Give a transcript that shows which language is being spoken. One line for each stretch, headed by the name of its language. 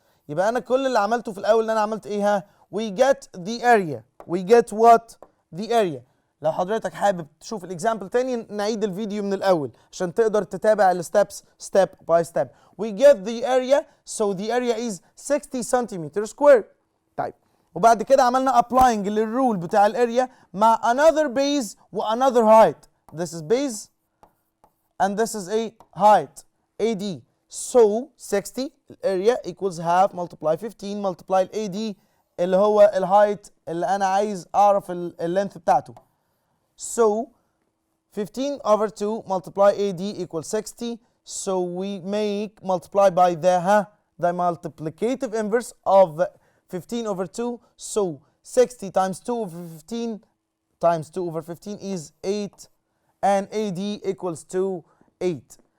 Arabic: يبقى أنا كل اللي عملته في الأول إن أنا عملت إيه ها؟
English: We get the area. We get what? The area.
Arabic: لو حضرتك حابب تشوف الإكزامبل تاني نعيد الفيديو من الأول عشان تقدر تتابع الستبس
English: step by step. We get the area. So the area is 60 centimeters squared.
Arabic: طيب. وبعد كده عملنا applying للرول بتاع الاريا مع
English: another base و another height. This is base and this is a height AD. So 60 area equals half multiply 15 multiply AD
Arabic: اللي هو الهايت اللي أنا عايز أعرف اللينث بتاعته.
English: So 15 over 2 multiply AD equals 60. So we make multiply by the multiplicative inverse of 15 over 2. So 60 times 2 over 15 times 2 over 15 is 8 and AD equals to 8.